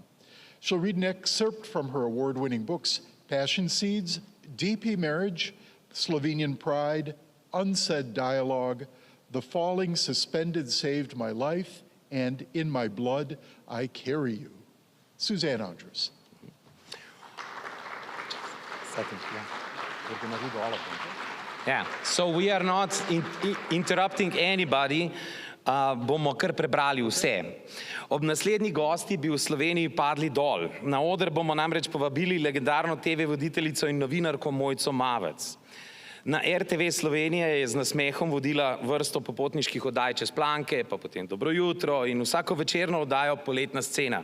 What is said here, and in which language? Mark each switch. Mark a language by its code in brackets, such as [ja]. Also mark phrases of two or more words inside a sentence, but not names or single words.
[en] She'll read an excerpt from her award-winning books, Passion Seeds, DP Marriage, Slovenian Pride, Unsaid Dialogue, The Falling Suspended Saved My Life, and In My Blood, I Carry You. Suzanne Andrews. Yeah, so we are not interrupting anybody, [sl] bomo kar prebrali vse. Ob naslednji gosti bi v Sloveniji padli dol. Na oder bomo namreč povabili legendarno TV voditeljico in novinarko Mojco Mavec. Na RTV Slovenija je z nasmehom vodila vrsto popotniških oddaj Čez planke, pa potem Dobro jutro in vsako večerno oddajo Poletna scena.